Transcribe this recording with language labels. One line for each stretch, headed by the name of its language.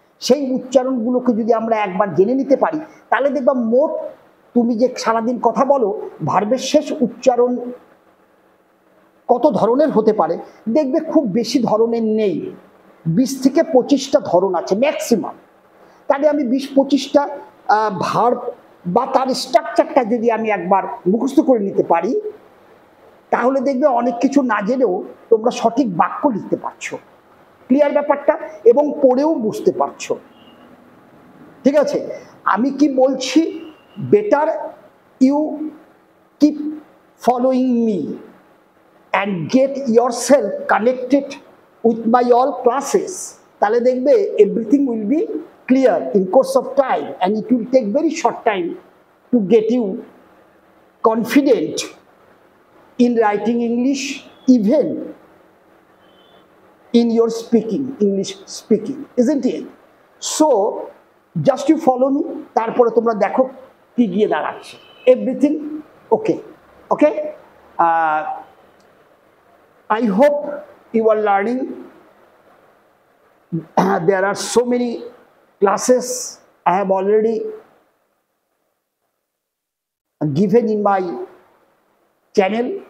Bangla: সেই উচ্চারণগুলোকে যদি আমরা একবার জেনে নিতে পারি, তাহলে দেখবা মোট তুমি যে সারাদিন কথা বলো, ভার্বের শেষ উচ্চারণ কত ধরনের হতে পারে দেখবে খুব বেশি ধরনের নেই, 20 থেকে 25টা ধরন আছে ম্যাক্সিমাম। তাহলে আমি 20-25টা ভার্ব বা তার স্ট্রাকচারটা যদি আমি একবার মুখস্থ করে নিতে পারি, তাহলে দেখবে অনেক কিছু না জেনেও তোমরা সঠিক বাক্য লিখতে পারছো। ক্লিয়ার ব্যাপারটা? এবং পড়েও বুঝতে পারছো। ঠিক আছে, আমি কি বলছি,
English: better you keep following me and get yourself connected with my all classes,
Bangla: তাহলে দেখবে
English: everything will be clear in course of time, and it will take very short time to get you confident in writing English, even in your speaking, English speaking, isn't it? So just you follow me,
Bangla: তারপরে তোমরা দেখো কি গিয়ে দাঁড়াচ্ছে।
English: everything okay? Okay, I hope you are learning. There are so many classes I have already given in my channel.